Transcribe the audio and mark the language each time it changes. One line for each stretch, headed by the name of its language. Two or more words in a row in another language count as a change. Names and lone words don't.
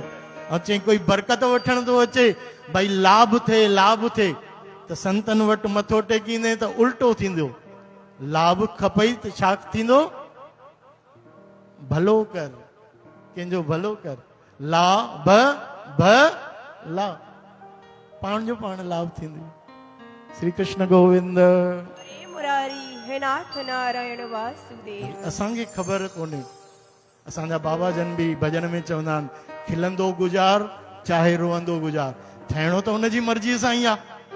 Sindhi: ऐं चई कोई बरकत वठण थो अचे, भई लाभ थिए त संतन वटि मथो टेकींदे त उल्टो थींदो। लाभ खपई त छा थींदो? भलो कर, कंहिंजो भलो कर। लाभ ला, पाण जो पाण लाभ थींदो। श्री कृष्ण गोविंद। हरे मुरारी हे नाथ नारायण वासुदेव। असांखे ख़बर कोन्हे, असांजा बाबा जन बि भजन में चवंदा आहिनि, खिलंदो गुज़ार चाहे रोअंदो गुज़ार, थियणो त हुनजी मर्ज़ीअ सां ई आहे।